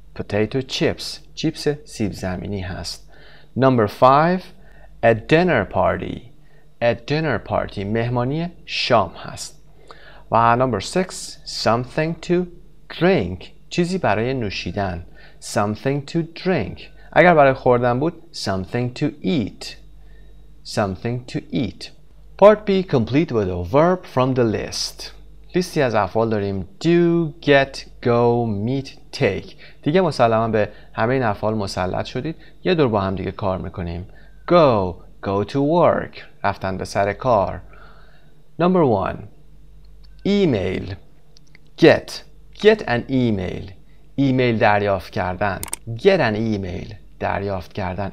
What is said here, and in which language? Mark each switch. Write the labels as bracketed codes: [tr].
[en] potato chips [fa] چیپس سیب زمینی هست. [en] number 5 a dinner party. a dinner party [fa] مهمانی شام هست. [en] و number 6 something to drink [fa] چیزی برای نوشیدن. [en] something to drink. [fa] اگر برای خوردن بود [en] something to eat. Something to eat. Part B, complete with a verb from the list. [fa] لیستی از افعال داریم [en] do, get, go, meet, take. [fa] دیگه مسلما به همه این افعال مسلط شدید. یه دور با هم دیگه کار میکنیم. [en] Go to work. [fa] رفتن به سر کار. [en] Number 1. Email. Get an email. [fa] ایمیل دریافت کردن. [en] Get an email. [fa] دریافت کردن.